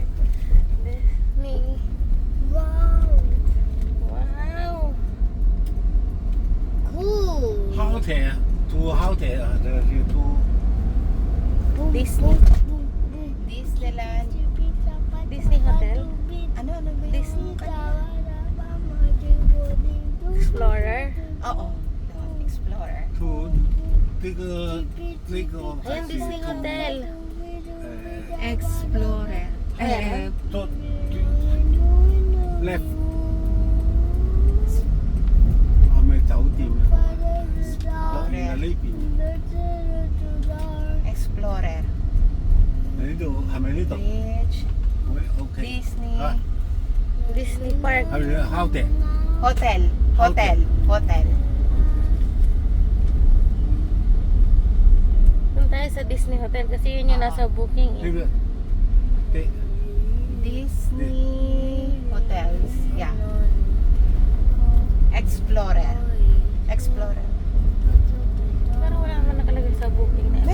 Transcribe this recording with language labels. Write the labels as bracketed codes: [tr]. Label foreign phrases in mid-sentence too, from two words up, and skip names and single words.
[en] Disney. Wow. Wow. Cool. Hotel, to hotel, to Disney. Disneyland. Disney Hotel. [tl] Ano ba yun? [en] Disney. Explorer. [tl] Oo. Doon, Explorer. to 那个 Ayun, [en] Disney Hotel. Explorer. to left [yue] 係咪酒店啊？樂園係呢邊， [en] Explorer. [yue] 喺呢度係咪呢度 [en] Beach. ？OK。 Disney. 啊， Disney Park. [yue] 係咪烤地？ [en] Hotel. Hotel. Hotel. [tl] Punta tayo sa Disney Hotel kasi yun yung nasa booking [yue] 呢 [tl] eh. [yue] 個地 [en] Disney Hotels. Yeah. Explorer. Explorer. [tl] Pero wala naman nakalagay sa booking na.